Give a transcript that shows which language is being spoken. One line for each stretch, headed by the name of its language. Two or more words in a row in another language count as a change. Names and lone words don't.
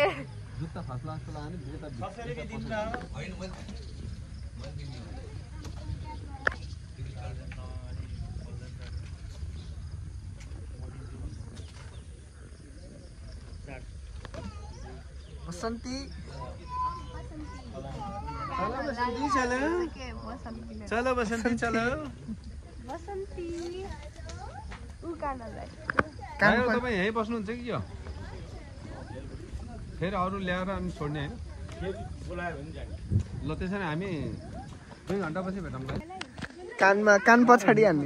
Nepali: जुत्ता फास्ला जस्तो लाग्यो
Hindi: बसन्ती चलो चलो बसन्ती चलो
Nepali: बसन्ती उकानलाई तपाईँ यहीँ बस्नुहुन्छ कि यो फेरि अरू ल्याएर अनि छोड्ने होइन ल त्यसो भने हामी 2 घन्टापछि भेटौँला कानमा कान पछाडि हान्ने